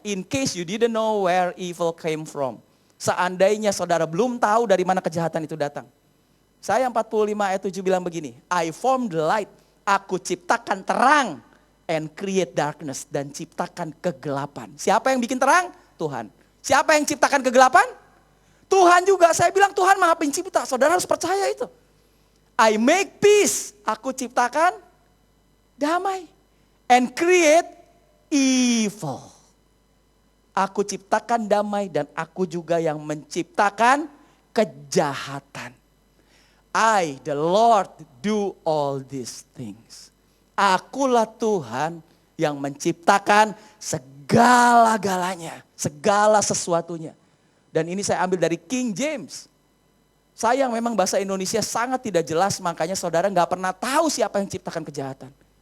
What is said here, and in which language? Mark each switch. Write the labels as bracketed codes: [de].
[en] In case you didn't know where evil came from. [id] Seandainya saudara belum tahu dari mana kejahatan itu datang. Saya 45 ayat 7 bilang begini. [en] I form the light. [id] Aku ciptakan terang. [en] And create darkness. [id] Dan ciptakan kegelapan. Siapa yang bikin terang? Tuhan. Siapa yang ciptakan kegelapan? Tuhan juga. Saya bilang Tuhan maha pencipta. Saudara harus percaya itu. [en] I make peace. [id] Aku ciptakan damai. [en] And create evil. [id] Aku ciptakan damai dan aku juga yang menciptakan kejahatan. [en] I, the Lord, do all these things. [id] Akulah Tuhan yang menciptakan segala-galanya. Segala sesuatunya. Dan ini saya ambil dari King James. Sayang memang bahasa Indonesia sangat tidak jelas, makanya saudara gak pernah tahu siapa yang ciptakan kejahatan.